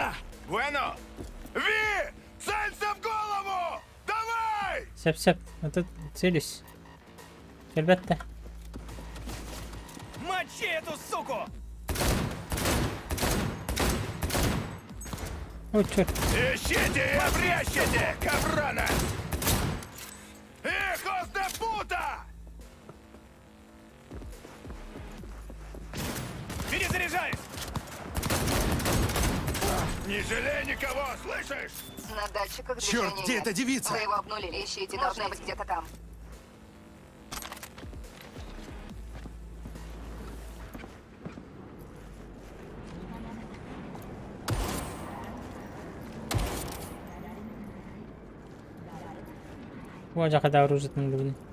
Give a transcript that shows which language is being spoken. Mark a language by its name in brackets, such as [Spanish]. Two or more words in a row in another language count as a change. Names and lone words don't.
[Russian] Bueno! Ви! Целься в голову! Давай! Сяп-сяп. А тут целюсь. Ребята. Мочи эту суку! О, черт. Ищите и обрящите, кабрана! [Spanish] Hijos de puta! [Russian] Перезаряжаюсь! Не жалей никого, слышишь? На датчиках Черт, движения где нет. эта девица? Вы его обнулили. Ищите, должна быть где-то там. Вон когда оружие там блин.